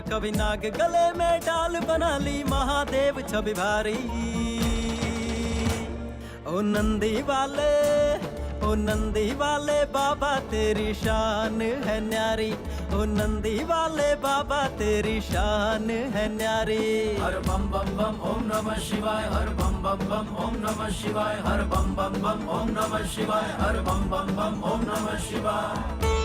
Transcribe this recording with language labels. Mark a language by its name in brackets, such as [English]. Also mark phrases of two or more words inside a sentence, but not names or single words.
[Hindi] कभी नाग गले में डाल बना ली, महादेव छवि भारी। ओ नंदी वाले, ओ नंदी वाले बाबा तेरी शान है न्यारी। ओ नंदी वाले बाबा तेरी शान है न्यारी। हर बम बम बम [Sanskrit] ओम नमः शिवाय, [Hindi] हर बम बम बम [Sanskrit] ओम नमः शिवाय, [Hindi] हर बम बम बम [Sanskrit] ओम नमः शिवाय, [Hindi] हर बम बम बम [Sanskrit] ओम नमः शिवाय।